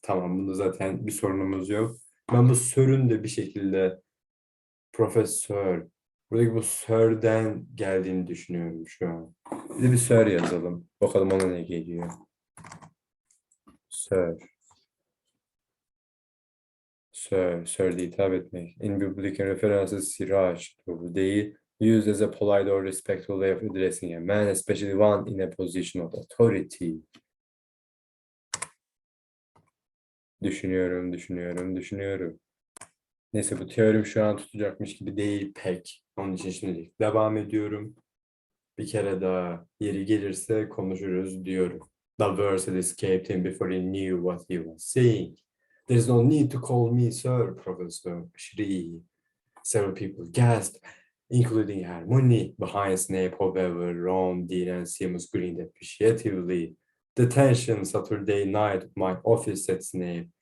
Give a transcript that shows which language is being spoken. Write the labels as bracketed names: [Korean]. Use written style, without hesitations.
[Turkish] Tamam, bunda zaten bir sorunumuz yok. Ben bu sör'ün de bir şekilde profesör, buradaki bu sör'den geldiğini düşünüyorum şu an. Bir de bir sör yazalım. Bakalım ona ne geliyor. Sör. Sir diye hitap etmek. [English] In biblical references, siraj [Turkish] değil. [English] Used as a polite or respectful way of addressing a man, especially one in a position of authority. [Turkish] Düşünüyorum. Neyse, bu teorim şu an tutacakmış gibi değil pek. Onun için şimdilik devam ediyorum. Bir kere daha yeri gelirse konuşuruz diyorum. [English] The verse had escaped him before he knew what he was saying. There's no need to call me sir, Professor. [Turkish] Aşırı iyi. [English] Several people gasped, including Hermione. Behind Snape, however, Ron, Dean, and Seamus grinned appreciatively. "Detention Saturday night at my office," said Snape.